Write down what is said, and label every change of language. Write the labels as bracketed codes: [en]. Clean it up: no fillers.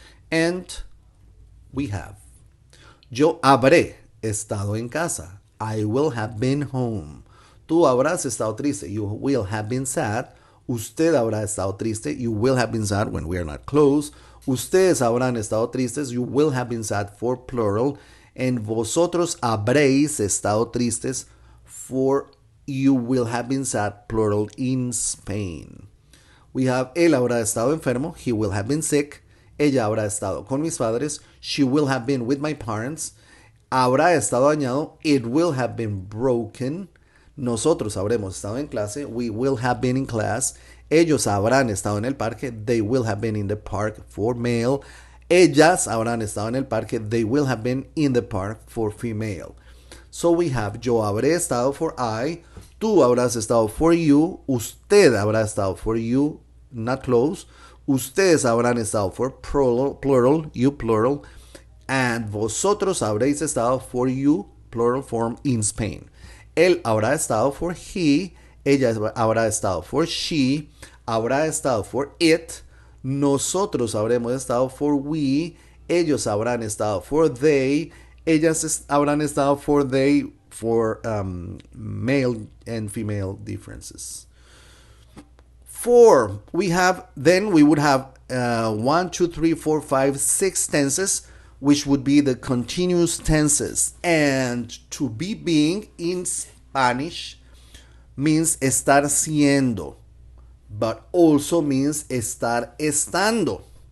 [en] And we have, [es] yo habré estado en casa. [en] I will have been home. [es] Tú habrás estado triste. [en] You will have been sad. [es] Usted habrá estado triste. [en] You will have been sad when we are not close. [es] Ustedes habrán estado tristes. [en] You will have been sad for plural. And [es] vosotros habréis estado tristes [en] for you will have been sad plural in Spain. We have [es] él habrá estado enfermo. [en] He will have been sick. [es] Ella habrá estado con mis padres. [en] She will have been with my parents. [es] Habrá estado dañado. [en] It will have been broken. [es] Nosotros habremos estado en clase. [en] We will have been in class. [es] Ellos habrán estado en el parque. [en] They will have been in the park for male. [es] Ellas habrán estado en el parque. [en] They will have been in the park for female. So we have [es] yo habré estado [en] for I. [es] Tú habrás estado [en] for you. [es] Usted habrá estado [en] for you. Not close. [es] Ustedes habrán estado [en] for plural, you plural, and [es] vosotros habréis estado [en] for you, plural form, in Spain. [es] Él habrá estado [en] for he, [es] ella habrá estado [en] for she, [es] habrá estado [en] for it, [es] nosotros habremos estado [en] for we, [es] ellos habrán estado [en] for they, [es] ellas habrán estado for they, [en] for male and female differences. For we would have 1, 2, 3, 4, 5, 6 tenses, which would be the continuous tenses. And to be being in Spanish means [es] estar siendo, [en] but also means [es] estar estando.